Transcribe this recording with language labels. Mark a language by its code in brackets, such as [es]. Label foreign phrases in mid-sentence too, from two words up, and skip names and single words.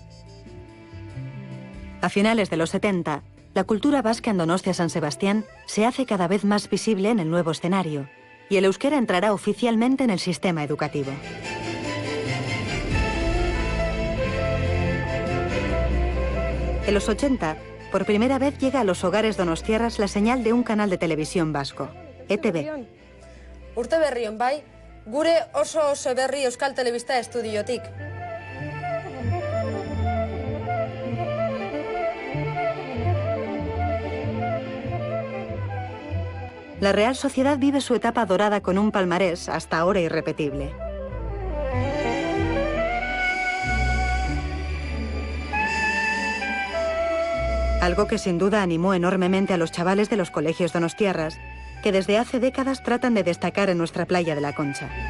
[es] A finales de los 70, la cultura vasca en Donostia-San Sebastián se hace cada vez más visible en el nuevo escenario, y el euskera entrará oficialmente en el sistema educativo. En los 80, por primera vez llega a los hogares donostiarras la señal de un canal de televisión vasco, ETV. [eu] Urte berri on bai, gure oso berri Euskal Telebista estudiotik. [es] La Real Sociedad vive su etapa dorada con un palmarés hasta ahora irrepetible. Algo que sin duda animó enormemente a los chavales de los colegios donostiarras, que desde hace décadas tratan de destacar en nuestra playa de la Concha.